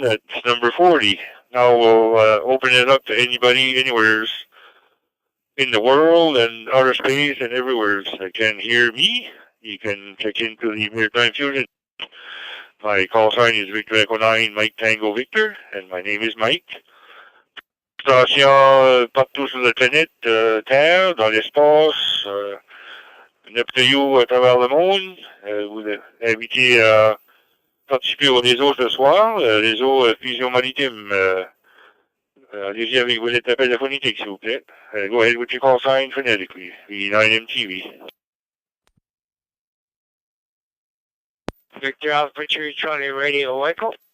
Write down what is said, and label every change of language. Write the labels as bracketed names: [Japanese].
[English] That's number 40. Now we'll open it up to anybody, anywhere in the world and outer space and everywhere that can hear me. You can check into the Maritime Fusion. My call sign is Victor Echo 9, Mike Tango Victor, and my name is Mike. [French] Station partout sur la planète Terre, dans l'espace, Neptune à travers le monde. Vous êtes invité à participer au réseau ce soir, réseau Fusion Maritime. Allez-y avec vos appels phonétiques, s'il vous plaît. [English] Go ahead with your call sign phonetically, V9MTV. Victor Alpha Charlie Radio Echo.